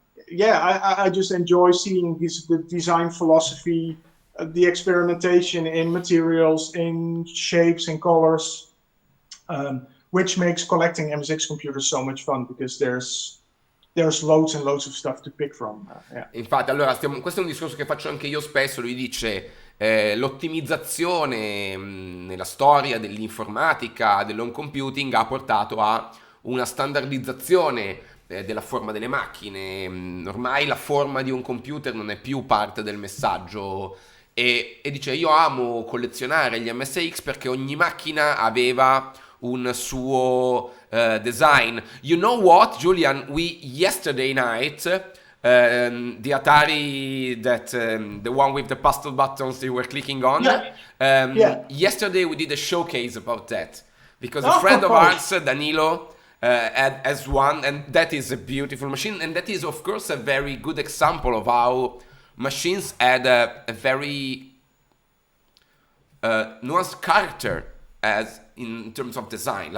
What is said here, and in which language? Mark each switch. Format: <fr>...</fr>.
<en>Yeah, I just enjoy seeing the design philosophy, the experimentation in materials, in shapes and colors. which makes collecting MSX computers so much fun because there's loads and loads of stuff to pick from. Yeah.</en> <it>Infatti, allora, questo è un discorso che faccio anche io spesso. Lui dice l'ottimizzazione nella storia dell'informatica, dell'home computing ha portato a una standardizzazione della forma delle macchine. Ormai la forma di un computer non è più parte del messaggio. E dice io amo collezionare gli MSX perché ogni macchina aveva un suo design.</it> <en>You know what, Julian? We yesterday night, the Atari the one with the pastel buttons you were clicking on. Yeah. Yesterday we did a showcase about that because a friend of ours, Danilo, has one, and that is a beautiful machine, and that is of course a very good example of how machines had a very nuanced character as in terms of design.</en>